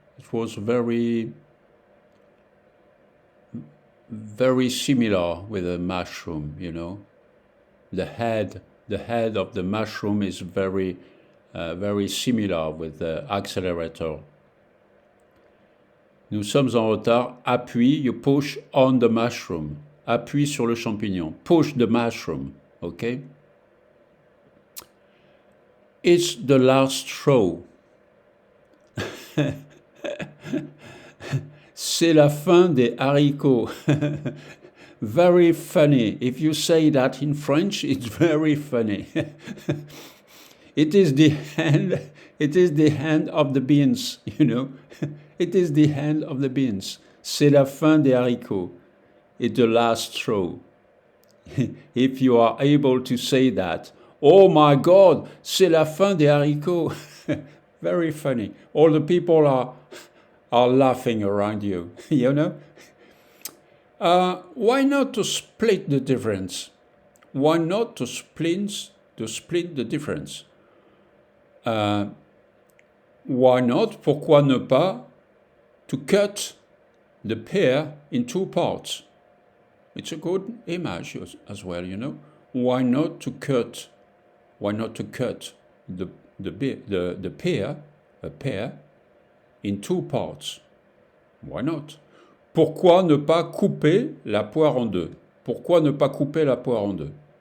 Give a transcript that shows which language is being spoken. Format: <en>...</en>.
<en>It was very similar with a mushroom, you know. The head of the mushroom is very similar with the accelerator.</en> <fr>Nous sommes en retard. Appuie,</fr> <en>you push on the mushroom.</en> <fr>Appuie sur le champignon.</fr> <en>Push the mushroom, okay? It's the last throw.</en> <fr>C'est la fin des haricots.</fr> <en>Very funny. If you say that in French, it's very funny. It is the hand of the beans, you know. It is the hand of the beans.</en> <fr>C'est la fin des haricots.</fr> <en>It's the last throw. If you are able to say that, oh my God,</en> <fr>c'est la fin des haricots.</fr> <en>Very funny. All the people are laughing around you, you know. Why not to split the difference? Why not to split the difference? Why not?</en> <fr>Pourquoi ne pas?</fr> <en>To cut the pear in two parts. It's a good image as well, you know. Why not to cut? Why not to cut the pear, a pear, in two parts? Why not?</en> <fr>Pourquoi ne pas couper la poire en deux? Pourquoi ne pas couper la poire en deux?</fr>